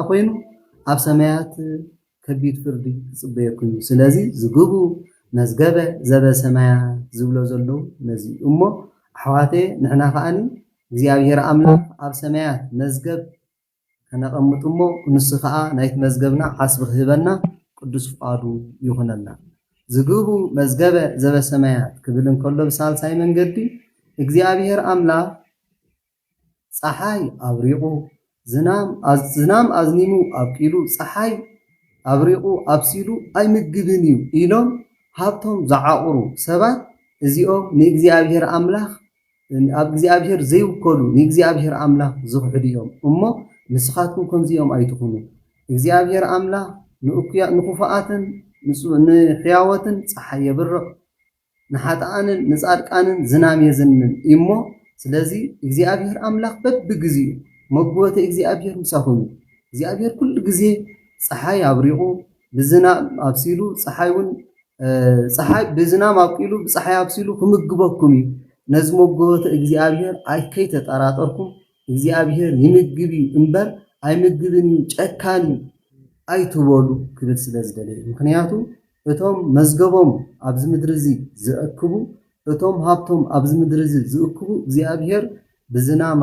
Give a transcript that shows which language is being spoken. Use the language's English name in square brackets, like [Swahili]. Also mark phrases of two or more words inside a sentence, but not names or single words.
[Tigrinya] ኮይኑ ኣብ ሰማያት ከቢድ ፍርዲ ክጽበየኩም እዩ ስለዚ [Geez] ዝግቡ መዝገበ ዘበሰማያት [Tigrinya] ዝብሎ ዘለዉ ነዚ እሞ ኣሕዋተየ ንሕና ከዓኒ እግዚኣብሔር ኣምላኽ ኣብ ሰማያት መዝገብ ከነቐምጥ እሞ ንሱ ከዓ ናይቲ መዝገብና ሓስቢ ክህበና ቅዱስ ፍቃዱ ይኹነና [Geez] ዝግቡ መዝገበ ዘበሰማያት [Tigrinya] ክብል እንከሎ ብሳልሳይ መንገዲ እግዚአብሔር አምላክ ፀሐይ አብሪቁ ዝናም አዝኒሙ አብቂሉ ፀሐይ አብሪቁ አብሲሉ አይምግብን እዩ ኢሎም ሃብቶም ዝዓቁሩ ሰባት እዚኦም ንእግዚአብሔር አምላክ ኣብ እግዚአብሔር ዘይውከሉ ንእግዚአብሔር አምላክ ዝኽሕዱ እዮም እሞ ንስኻትኩም ከምዚኦም ኣይትኹኑ እግዚአብሔር አምላክ ንኹፋኣትን ንሕያወትን ፀሐይ የብርቕ ንሓጣንን ንጻድቃንን ዝናም የዘንን እሞ ስለዚ እግዚአብሔር አምላክ በብግዚኡ መግቦተ እግዚአብሔር ምሳኹም እግዚአብሔር ኩሉ ግዜ ፀሐይ አብሪቁ ብዝናም አብሲሉ ፀሐይ ብዝናም አብቂሉ ብፀሐይ አብሲሉ ክምግበኩም እዩ ነዚ መግቦተ እግዚአብሔር ኣይከይተጠራጠርኩም እግዚአብሔር ይምግብ እዩ እምበር ኣይምግብን እዩ ጨካን እዩ ኣይትበሉ ክብል ስለ ዝደለየ ምክንያቱ እቶም መዝገቦም ኣብዚ ምድሪ እዚ ዝእክቡ እቶም ሃብቶም ኣብዚ ምድሪ እዚ ዝእክቡ እግዚአብሔር ብዝናም